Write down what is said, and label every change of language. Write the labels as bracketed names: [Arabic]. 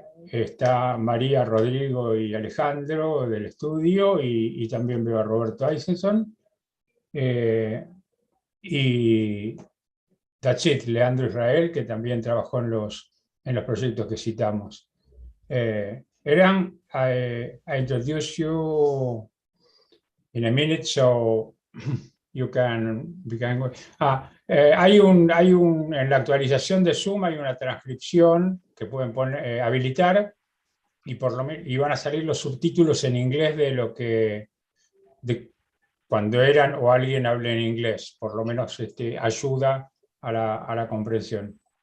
[Spanish] Está María, Rodrigo y Alejandro del estudio, y también veo a Roberto Eisenson. Y Tachit, Leandro Israel, que también trabajó en los proyectos que citamos. [English] Eran, I introduce you in a minute, so you can go. [Spanish] En la actualización de Zoom hay una transcripción que pueden habilitar, y van a salir los subtítulos en inglés de cuando Eran o alguien hable en inglés. Por lo menos ayuda a la comprensión.